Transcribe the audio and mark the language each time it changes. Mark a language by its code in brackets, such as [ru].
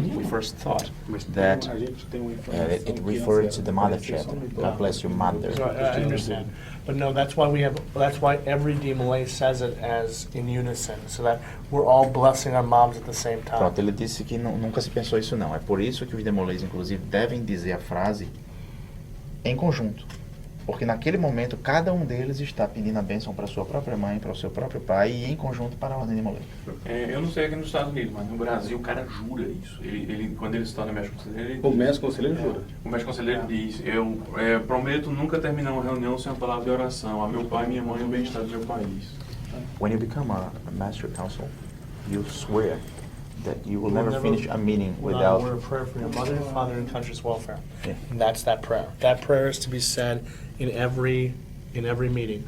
[en] first thought that it referred to the mother chapter. God bless your mother. So I understand, but no, that's why every DeMolay says it as in unison, so that we're all blessing our moms at the same time. [pt] Pronto, ele disse que nunca se pensou isso não. É por isso que os DeMolays, inclusive, devem dizer a frase em conjunto. Porque naquele momento, cada um deles está pedindo a bênção para sua própria mãe, para o seu próprio pai e em conjunto para a ordem de DeMolay. Eu não sei aqui nos Estados Unidos, mas no Brasil o cara jura isso. Quando ele se torna mestre conselheiro, O mestre conselheiro jura. o mestre conselheiro diz: Eu prometo nunca terminar uma reunião sem uma palavra de oração a meu pai, minha mãe e o bem-estar do meu país. [en] When you become a master council, you swear that you will never finish a meeting without... Word of prayer for your mother, father, and country's welfare. Yeah. And that's that prayer. That prayer is to be said in every meeting.